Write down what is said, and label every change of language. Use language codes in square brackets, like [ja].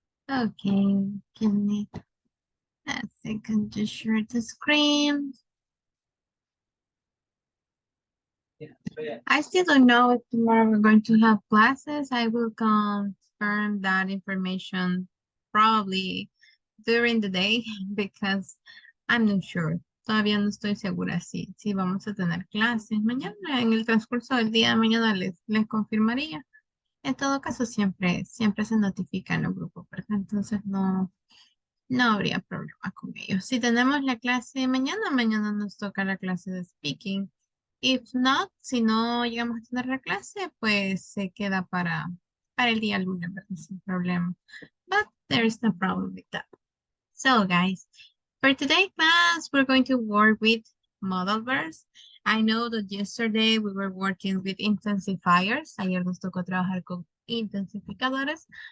[en] Okay, give me a second to share the screen. I still don't know if tomorrow we're going to have classes. I will confirm that information probably during the day because I'm not sure. [es] Todavía no estoy segura si vamos a tener clases. Mañana, en el transcurso del día de mañana les confirmaría. En todo caso, siempre se notifica en los grupos, ¿verdad? Entonces no habría problema con ellos. Si tenemos la clase mañana nos toca la clase de speaking. [en] If not, [es] si no llegamos a tener la clase, pues se queda para el día lunes, ¿verdad? Sin problema. [en] But there is no problem with that. So guys, for today's class, we're going to work with modal verbs. I know that yesterday we were working with intensifiers. [es] Ayer nos tocó trabajar con intensificadores.